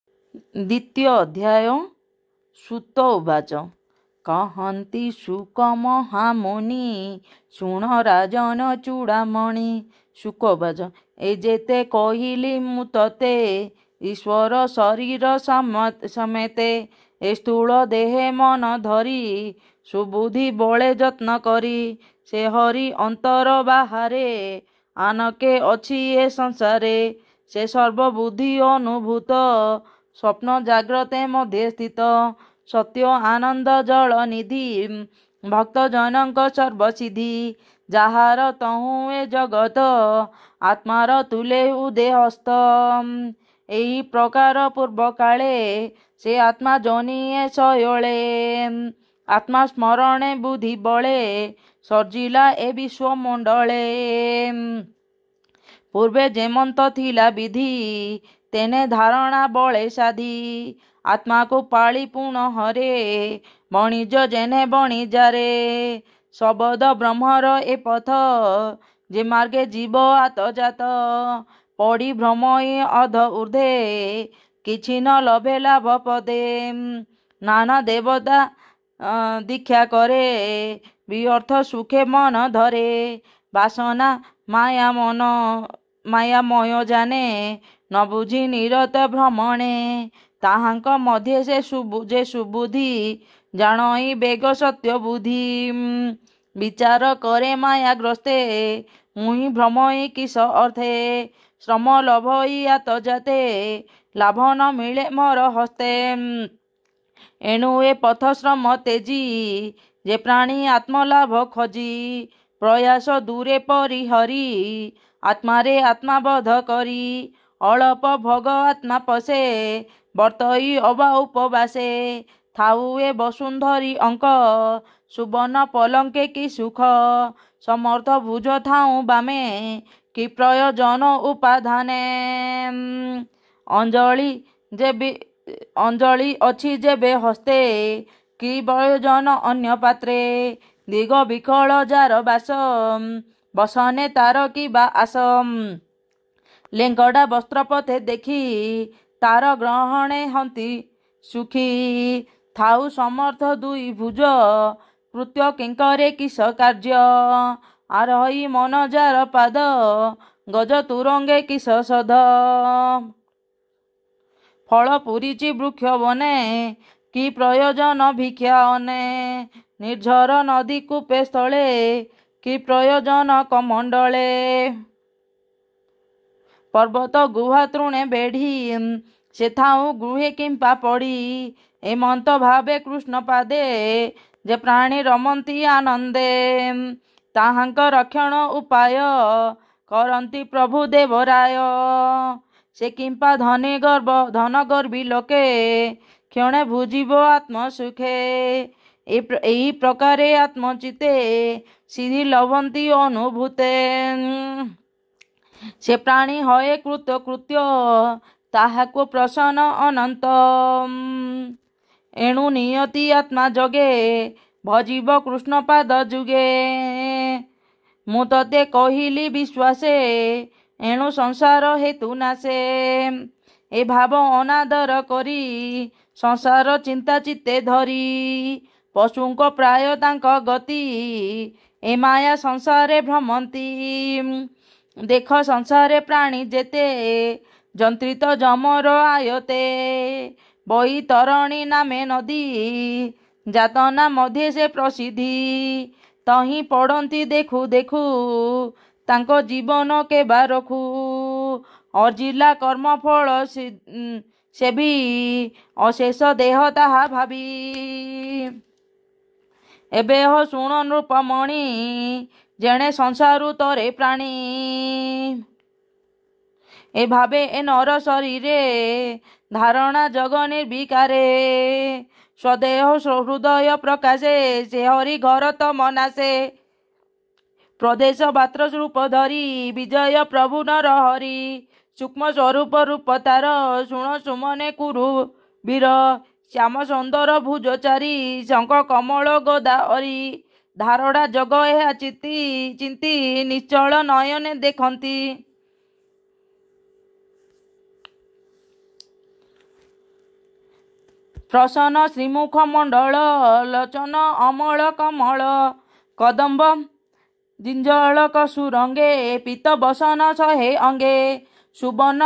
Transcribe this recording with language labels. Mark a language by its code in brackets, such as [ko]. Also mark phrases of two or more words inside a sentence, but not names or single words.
[or] ଦ୍ୱିତୀୟ ଅଧ୍ୟାୟ। ସୂତ ଉବାଚ କହତି ଶୁକ ମହାମୁନି ଶୁଣ ରାଜନ ଚୂଡ଼ାମଣି। ଶୁକ ଉବାଚ ଏ ଯେତେ କହିଲି ମୁଁ ତତେ ଈଶ୍ୱର ଶରୀର ସମେତେ ଏ ସ୍ଥୂଳ ଦେହେ ମନ ଧରି ସୁବୁଦ୍ଧି ବଳେ ଯତ୍ନ କରି ସେ ହରି ଅନ୍ତର ବାହାରେ ଆନକେ ଅଛି ଏ ସଂସାରେ ସେ ସର୍ବବୁଦ୍ଧି ଅନୁଭୂତ ସ୍ୱପ୍ନ ଜାଗ୍ରତେ ମଧ୍ୟ ସ୍ଥିତ ସତ୍ୟ ଆନନ୍ଦ ଜଳ ନିଧି ଭକ୍ତ ଜନକ ସର୍ବସିଦ୍ଧି ଯାହାର ତହୁଁ ଏ ଜଗତ ଆତ୍ମାର ତୁଲେ ଉଦେହସ୍ତ ଏହି ପ୍ରକାର ପୂର୍ବ କାଳେ ସେ ଆତ୍ମା ଜାଣିଏ ସୟଲେ ଆତ୍ମା ସ୍ମରଣେ ବୁଦ୍ଧି ବଳେ ସର୍ଜିଲା ଏ ବିଶ୍ୱମଣ୍ଡଳେ ପୂର୍ବେ ଯେମନ୍ତ ଥିଲା ବିଧି ତେନେ ଧାରଣା ବଳେ ସାଧି ଆତ୍ମା କୋ ପାଳି ପୂର୍ଣ୍ଣ ହରେ ବଣିଜ ଯେଣେ ବଣିଜାରେ ଶବଦ ବ୍ରହ୍ମର ଏ ପଥ ଯେ ମାର୍ଗେ ଜୀବ ଆତଯାତ ପଡ଼ି ଭ୍ରମଇ ଅଧ ଊର୍ଧେ କିଛି ନ ଲଭେ ଲାଭ ପଦେ ନାନା ଦେବତା ଦୀକ୍ଷା କରେ ବ୍ୟର୍ଥ ସୁଖେ ମନ ଧରେ ବାସନା ମାୟାମୟ ଜାଣେ ନ ବୁଝି ନିରତ ଭ୍ରମଣେ ତାହାଙ୍କ ମଧ୍ୟ ସେ ସୁବୁଦ୍ଧି ଜାଣଇ ବେଗ ସତ୍ୟ ବୁଦ୍ଧି ବିଚାର କରେ ମାୟାଗ୍ରସ୍ତେ ମୁହିଁ ଭ୍ରମଇ କିସ ଅର୍ଥେ ଶ୍ରମ ଲଭଇ ଆତ ଯାତେ ଲାଭ ନ ମିଳେ ମୋର ହସ୍ତେ ଏଣୁ ଏ ପଥ ଶ୍ରମ ତେଜି ଯେ ପ୍ରାଣୀ ଆତ୍ମଲାଭ ଖୋଜି ପ୍ରୟାସ ଦୂରେ ପରିହରି ଆତ୍ମାରେ ଆତ୍ମାବୋଧ କରି ଅଳ୍ପ ଭୋଗ ଆତ୍ମା ପାଶେ ବର୍ତ୍ତଇ ଅବା ଉପବାସେ ଥାଉ ଏ ବସୁନ୍ଧରୀ ଅଙ୍କ ସୁବର୍ଣ୍ଣ ପଲଙ୍କେ କି ସୁଖ ସମର୍ଥ ଭୁଜ ଥାଉ ବାମେ କି ପ୍ରୟୋଜନ ଉପାଧାନେ ଅଞ୍ଜଳି ଅଛି ଯେବେ ହସ୍ତେ କି ପ୍ରୟୋଜନ ଅନ୍ୟ ପାତ୍ରେ ଦିଗ ବିକଳ ଯାର ବାସ ବସନେ ତାର କି ବା ଆଶ ଲେଙ୍ଗଡ଼ା ବସ୍ତ୍ର ପଥେ ଦେଖି ତାର ଗ୍ରହଣେ ହନ୍ତି ସୁଖୀ ଥାଉ ସମର୍ଥ ଦୁଇ ଭୁଜ କୃତ୍ୟ କିଙ୍କରେ କିସ କାର୍ଯ୍ୟ ଆରହି ମନ ଯାର ପାଦ ଗଜ ତୁରଙ୍ଗେ କିସ ସଧ ଫଳ ପୁରିଚି ବୃକ୍ଷ ବନେ କି ପ୍ରୟୋଜନ ଭିକ୍ଷା ଅନେ ନିର୍ଝର ନଦୀ କୂପେ ସ୍ଥଳେ କି ପ୍ରୟୋଜନ କମଣ୍ଡଳେ ପର୍ବତ ଗୁହା ତୃଣେ ବେଢ଼ି ସେ ଥାଉ ଗୃହେ କିମ୍ପା ପଡ଼ି ଏମନ୍ତ ଭାବେ କୃଷ୍ଣ ପାଦେ ଯେ ପ୍ରାଣୀ ରମନ୍ତି ଆନନ୍ଦେ ତାହାଙ୍କ ରକ୍ଷଣ ଉପାୟ କରନ୍ତି ପ୍ରଭୁ ଦେବରାୟ ସେ କିମ୍ପା ଧନ ଗର୍ଭୀ ଲୋକେ କ୍ଷଣେ ଭୁଜିବ ଆତ୍ମ ସୁଖେ ଏହି ପ୍ରକାରେ ଆତ୍ମଚିତେ ସିଦ୍ଧି ଲଭନ୍ତି ଅନୁଭୂତେ ସେ ପ୍ରାଣୀ ହୟେ କୃତ୍ୟ କୃତ୍ୟ ତାହାକୋ ପ୍ରସନ୍ନ ଅନନ୍ତ ଏଣୁ ନିୟତି ଆତ୍ମା ଜଗେ ଭଜିବ କୃଷ୍ଣ ପାଦ ଯୁଗେ ମୁଁ ତତେ କହିଲି ବିଶ୍ୱାସେ ଏଣୁ ସଂସାର ହେତୁ ନାଶେ ଏ ଭାବ ଅନାଦର କରି ସଂସାର ଚିନ୍ତା ଚିତ୍ତେ ଧରି ପଶୁଙ୍କ ପ୍ରାୟ ତାଙ୍କ ଗତି ଏ ମାୟା ସଂସାରେ ଭ୍ରମନ୍ତି ଦେଖ ସଂସାରେ ପ୍ରାଣୀ ଯେତେ ଜନ୍ତ୍ରିତ ଯମର ଆୟତେ ବଇ ତରଣୀ ନାମେ ନଦୀ ଯାତନା ମଧ୍ୟ ସେ ପ୍ରସିଦ୍ଧି ତହିଁ ପଡ଼ତି ଦେଖୁ ଦେଖୁ ତାଙ୍କୋ ଜୀବନ କେ ବାରଖୁ ଅର୍ଜିଲା କର୍ମ ଫଳ ସେ ଭି ଅଶେଷ ଦେହ ତାହା ଭାବି ଏବେ ହୋ ଶୁଣ ନୃପମଣି ଯେଣେ ସଂସାରୁ ତରେ ପ୍ରାଣୀ ଏ ଭାବେ ଏ ନର ଶରୀରେ ଧାରଣା ଜଗ ନିର୍ବିକାରେ ସ୍ୱଦେହ ହୃଦୟ ପ୍ରକାଶେ ସେ ହରି ଘର ତ ମନାସେ ପ୍ରଦେଶ ପାତ୍ର ରୂପ ଧରି ବିଜୟ ପ୍ରଭୁ ନର ହରି ସୂକ୍ଷ୍ମ ସ୍ୱରୂପ ରୂପ ତାର ଶୁଣ ସୁମନେ କୁରୁ ବୀର ଶ୍ୟାମ ସୁନ୍ଦର ଭୁଜଚାରି ଶଙ୍ଖ କମଳ ଗଦା ହରି ଧାରଣା ଜଗ ଏହା ଚିନ୍ତି ନିଶ୍ଚଳ ନୟନେ ଦେଖନ୍ତି ପ୍ରସନ୍ନ ଶ୍ରୀମୁଖ ମଣ୍ଡଳ ଲୋଚନ ଅମଳ କମଳ କଦମ୍ବ ଜିଞ୍ଜଳକ ସୁରଙ୍ଗେ ପୀତ ବସନ ଶହେ ଅଙ୍ଗେ ସୁବର୍ଣ୍ଣ